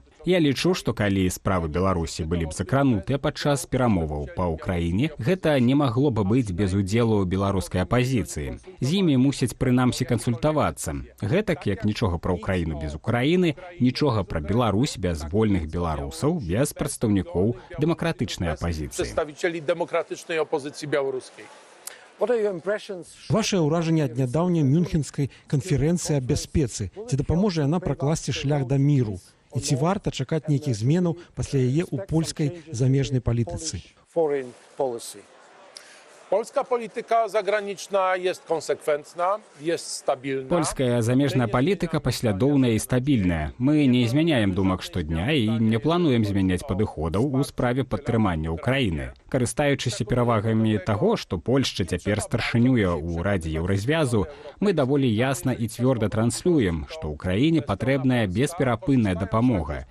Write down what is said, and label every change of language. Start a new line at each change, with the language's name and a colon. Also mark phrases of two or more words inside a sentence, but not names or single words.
Belarusian: Я лічу, што калі справы Беларусі былі б закранутыя падчас перамоваў па Ўкраіне, гэта не магло бы быць без удзелу беларускай апазіцыі. З імі мусяць прынамсі кансультавацца. Гэтак, як нічога пра Ўкраіну без Украіны, нічога пра Беларусь без вольных беларусаў, без прадстаўнікоў дэмакратычнай апазіцыі.
Polish: Przedstawicieli demokratycznej opozycji białoruskiej.
Belarusian: Ваше ўражанне ад нядаўняй мюнхенскай канферэнцыі аб бяспецы, ці дапаможа яна пракласці шлях да міру? І ці варта чакаць нейкіх зменаў пасля яе ў польскай замежнай палітыцы?
Polish: Polska polityka zagraniczna jest konsekwentna, jest stabilna.
Belarusian: Польская замежная палітыка паслядоўная і стабільная. Мы не змяняем думак штодня і не плануем змяняць падыходаў у справе падтрымання Ўкраіны. Карыстаючыся перавагамі таго, што Польшча цяпер старшынюе ў Радзе Еўразвязу, мы даволі ясна і цвёрда транслюем, што Ўкраіне патрэбная бесперапынная дапамога.